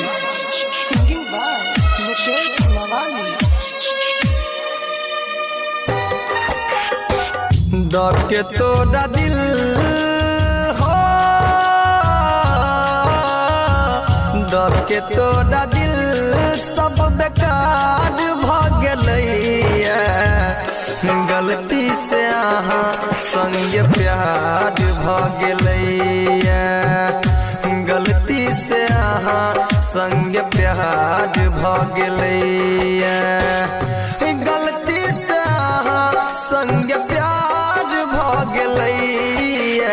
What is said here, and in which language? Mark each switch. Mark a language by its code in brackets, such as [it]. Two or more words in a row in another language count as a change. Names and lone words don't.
[en] Singing by Mukesh Nawani. [mai] दब के तोड़ा दिल हो, दब के तोड़ा दिल सब बेकार भ गेलैया। गलती से अहाँ संग प्यार भ गेलैया। गलती से अहाँ संग प्यार भ गेलैया। गलती से अहाँ संग प्यार भ गेलैया।